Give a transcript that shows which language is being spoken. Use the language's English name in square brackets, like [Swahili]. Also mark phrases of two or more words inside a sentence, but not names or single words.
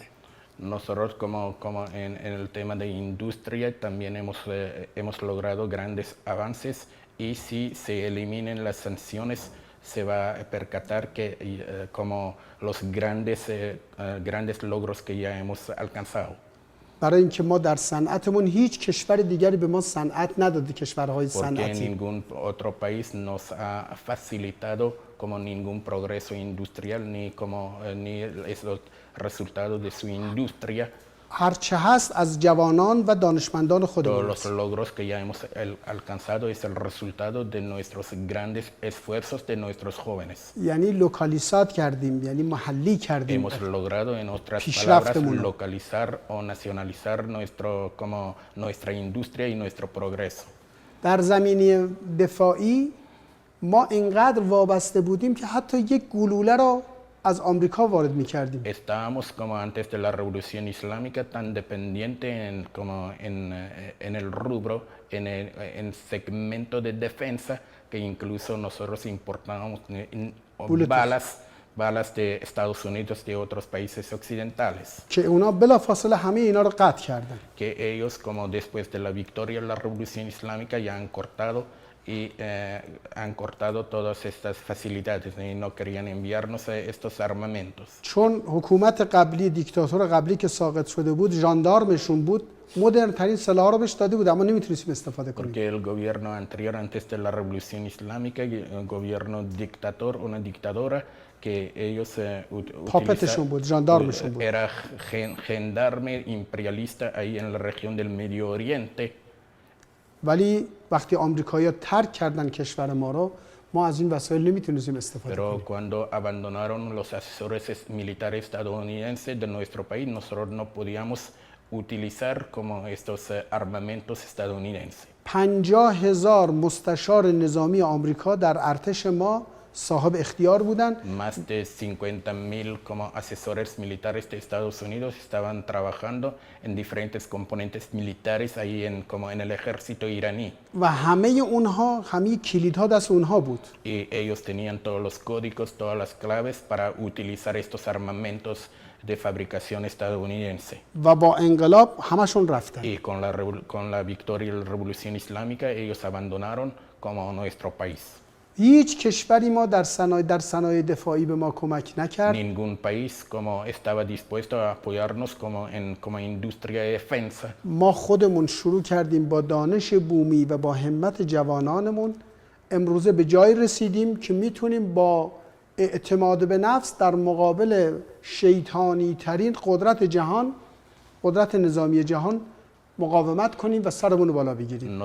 [Spanish] Nosotros como en el tema de industria también hemos logrado grandes avances y si se eliminen las sanciones se va a percatar que como los grandes logros que ya hemos alcanzado. [Persian] برای اینکه ما در صنعتمون هیچ کشور دیگری به ما صنعت نداده، کشورهای [Spanish] porque [Persian] صنعتی. [Spanish] ningún otro país nos ha facilitado como ningún progreso industrial ni esos resultados de su industria. [Persian] هرچه هست از جوانان و دانشمندان [Spanish] Todos [Persian] خودمون [Spanish] los [Persian] است. [Spanish] logros que ya hemos alcanzado es el resultado de nuestros grandes esfuerzos de nuestros jóvenes. [Persian] یعنی لوکالیسات کردیم، یعنی محلی کردیم. [Spanish] Hemos logrado, en otras palabras, [Persian] پیشرفتمون. [Spanish] localizar o nacionalizar nuestra industria y nuestro progreso. [Persian] در زمینه دفاعی ما اینقدر وابسته بودیم که حتی یک گلوله را از آمریکا وارد می‌کردیم. [Spanish] Estábamos como antes de la revolución islámica tan dependiente en el rubro, en segmento de defensa, que incluso nosotros importábamos balas de Estados Unidos de otros países occidentales. [Persian] که اونا بلافاصله همه اینا رو قطع کردن. [Spanish] Que ellos, como después de la victoria de la revolución islámica, ya han cortado todas estas facilidades y no querían enviarnos estos armamentos. [Persian] چون حکومت قبلی، دیکتاتور قبلی که ساقط شده بود، ژاندارمشون بود، مدرن ترین سلاح رو بهش داده بود اما نمیتونستیم استفاده کنیم. [Spanish] Porque el gobierno anterior, antes de la revolución islámica, el gobierno dictador, una dictadora que ellos [Persian] پاپتشون بود، ژاندارمشون بود. [Spanish] era gendarme imperialista ahí en la región del Medio Oriente. [Persian] ولی وقتی آمریکایی‌ها ترک کردن کشور ما رو، ما از این وسایل نمیتونستیم استفاده [Spanish] Pero [Persian] کنیم. [Spanish] cuando abandonaron los asesores militares estadounidenses de nuestro país, nosotros no podíamos utilizar como estos armamentos estadounidenses. [Persian] 50,000 مستشار نظامی آمریکا در ارتش ما صاحب اختیار بودن. [Spanish] Más de 50,000 como asesores militares de Estados Unidos estaban trabajando en diferentes componentes militares ahí como en el ejército iraní. [Persian] و همه اونها، همه کلیدها دست اونها بود. [Spanish] Y ellos tenían todos los códigos, todas las claves para utilizar estos armamentos de fabricación estadounidense. [Persian] و با انقلاب همشون رفتن. [Spanish] Y con la victoria de la revolución islámica, ellos abandonaron como nuestro país. [Persian] هیچ کشوری ما در صنایع دفاعی به ما کمک نکرد. [Spanish] Ningún país como estaba dispuesto a apoyarnos como industria de defensa. [Persian] ما خودمون شروع کردیم با دانش بومی و با همت جوانانمون. امروزه به جای رسیدیم که میتونیم با اعتماد به نفس در مقابل شیطانی ترین قدرت جهان، قدرت نظامی جهان مقاومت کنیم و سرمون رو بالا بگیریم.